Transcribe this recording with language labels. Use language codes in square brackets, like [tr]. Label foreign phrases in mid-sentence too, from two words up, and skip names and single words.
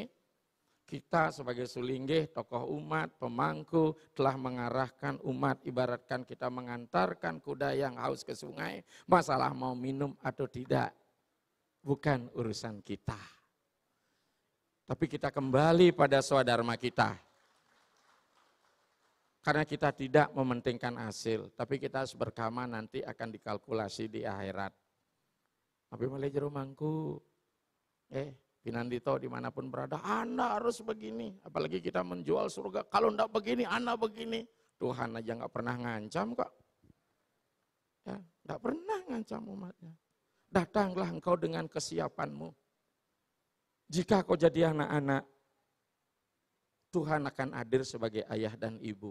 [id] Kita sebagai sulinggih, tokoh umat, pemangku telah mengarahkan umat, ibaratkan kita mengantarkan kuda yang haus ke sungai, masalah mau minum atau tidak, bukan urusan kita. Tapi kita kembali pada swadharma kita. Karena kita tidak mementingkan hasil, tapi kita harus berkama nanti akan dikalkulasi di akhirat. Tapi mulai jero mangku, Pinandito dimanapun berada, Anda harus begini. Apalagi kita menjual surga, kalau enggak begini, Anda begini. Tuhan aja enggak pernah ngancam kok. Ya, enggak pernah ngancam umatnya. Datanglah engkau dengan kesiapanmu. Jika kau jadi anak-anak, Tuhan akan hadir sebagai ayah dan ibu.